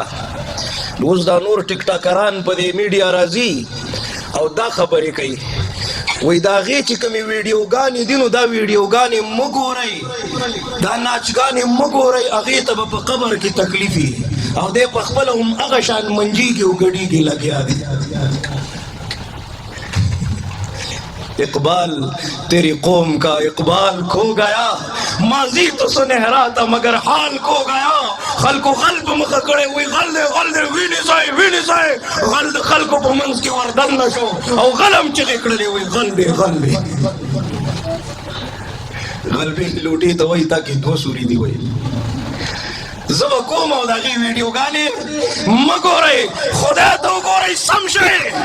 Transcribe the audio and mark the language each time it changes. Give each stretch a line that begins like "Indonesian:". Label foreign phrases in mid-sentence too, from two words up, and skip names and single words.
Pashto: اوس دا نور ټیک ټاکران په دې میډیا راځي او دا خبرې کوي، وایي د هغې چې کومې ویډیوګانې دي نو دا ویډیوګانې مه ګورئ، دا ناچګانې مه ګورئ، هغې ته به په قبر کې تکلیف وي او دی په خپله هم هغه شان منجېږي او ګډېږي لګیا دی.
Urdu: اقبال تیری قوم کا اقبال کھو گیا، ماضی تو سنہرا تھا مگر حال کھو گیا.
Pashto: خلکو غل په مخه کړی، وی غل دی غل دی، وینې ځای وینې ځای، غل د خلکو په منځ کې وردن نه شو او غل هم چغې کړلې، وی غل دی غل دی. غل بې لوټې ته وایي تا کې دوه سوري دي. وایي زه به کوم او د هغې ویډیوګانې مه ګورئ، خدای ته وګورئ سم شئ.